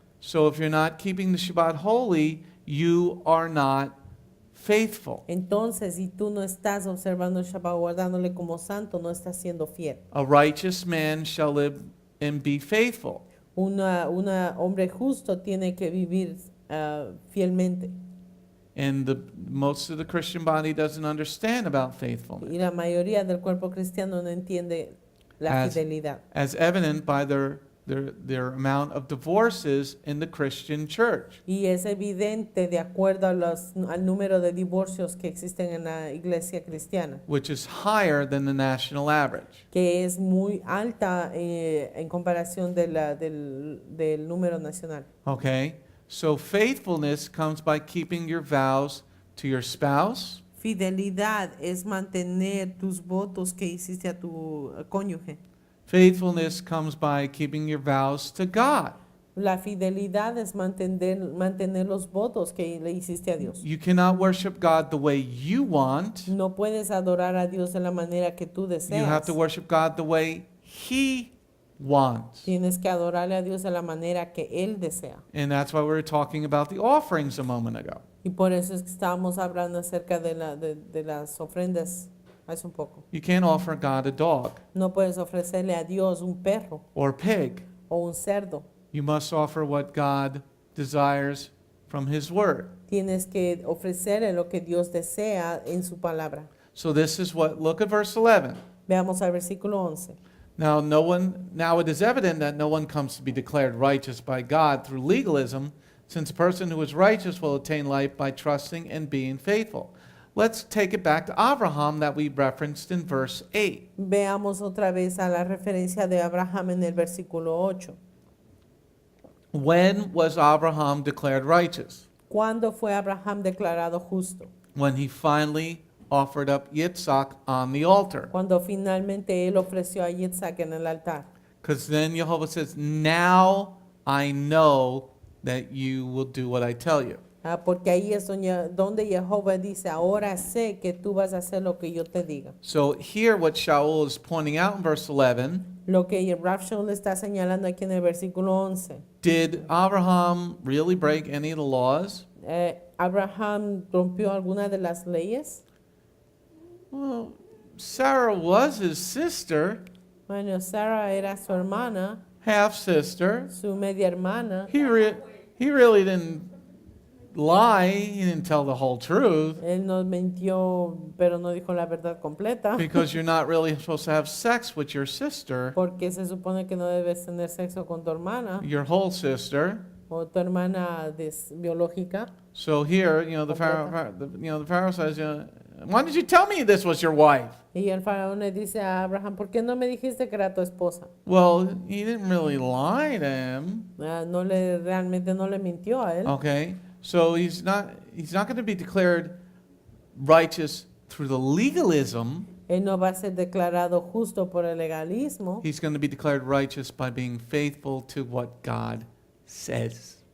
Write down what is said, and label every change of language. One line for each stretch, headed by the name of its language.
English: So if you're not keeping the Shabbat holy, you are not faithful.
Spanish: Entonces, si tú no estás observando el Shabbat, guardándole como santo, no estás siendo fiel.
English: A righteous man shall live and be faithful.
Spanish: Un hombre justo tiene que vivir fielmente.
English: And most of the Christian body doesn't understand about faithfulness,
Spanish: Y la mayoría del cuerpo cristiano no entiende la fidelidad.
English: as evident by their amount of divorces in the Christian church.
Spanish: Y es evidente de acuerdo a al número de divorcios que existen en la iglesia cristiana,
English: Which is higher than the national average.
Spanish: que es muy alta en comparación del número nacional.
English: Okay? So faithfulness comes by keeping your vows to your spouse,
Spanish: Fidelidad es mantener tus votos que hiciste a tu cónyuge.
English: faithfulness comes by keeping your vows to God.
Spanish: La fidelidad es mantener los votos que le hiciste a Dios.
English: You cannot worship God the way you want.
Spanish: No puedes adorar a Dios de la manera que tú
English: You have
Spanish: deseas.
English: to worship God the way He wants.
Spanish: Tienes que adorarle a Dios de la manera que Él desea.
English: And that's why we were talking about the offerings a moment ago.
Spanish: Y por eso es que estábamos hablando acerca de las ofrendas hace un poco.
English: You can't offer God a dog
Spanish: No puedes ofrecerle a Dios un perro
English: or pig.
Spanish: o un cerdo.
English: You must offer what God desires from His Word.
Spanish: Tienes que ofrecerle lo que Dios desea en su palabra.
English: So this is look at verse 11.
Spanish: Veamos al versículo 11.
English: Now it is evident that no one comes to be declared righteous by God through legalism, since a person who is righteous will attain life by trusting and being faithful. Let's take it back to Abraham that we referenced in verse 8.
Spanish: Veamos otra vez a la referencia de Abraham en el versículo 8.
English: When was Abraham declared righteous?
Spanish: ¿Cuándo fue Abraham declarado justo?
English: When he finally offered up Yitzhak on the altar.
Spanish: Cuando finalmente él ofreció a Yitzhak en el altar.
English: Because then Jehovah says, now I know that you will do what I tell you.
Spanish: Porque ahí es donde Jehová dice, ahora sé que tú vas a hacer lo que yo te diga.
English: So here what Shaul is pointing out in verse 11,
Spanish: Lo que Rav Shaul está señalando aquí en el versículo 11.
English: did Abraham really break any of the laws?
Spanish: ¿Abraham rompió alguna de las leyes?
English: Well, Sarah was his sister,
Spanish: Bueno, Sarah era su hermana,
English: half sister.
Spanish: su media hermana.
English: He really didn't lie. He didn't tell the whole truth,
Spanish: Él no mintió, pero no dijo la verdad completa.
English: because you're not really supposed to have sex with your sister,
Spanish: Porque se supone que no debes tener sexo con tu hermana
English: your whole sister.
Spanish: o tu hermana biológica.
English: So here, the Pharaoh says, why did you tell me this was your wife?
Spanish: Y el faraón le dice a Abraham, ¿por qué no me dijiste que era tu esposa?
English: Well, he didn't really lie to him.
Spanish: Realmente no le mintió a él.
English: Okay, so he's not going to be declared righteous through the legalism.
Spanish: Él no va a ser declarado justo por el legalismo.
English: He's going to be declared righteous by being faithful to what God says.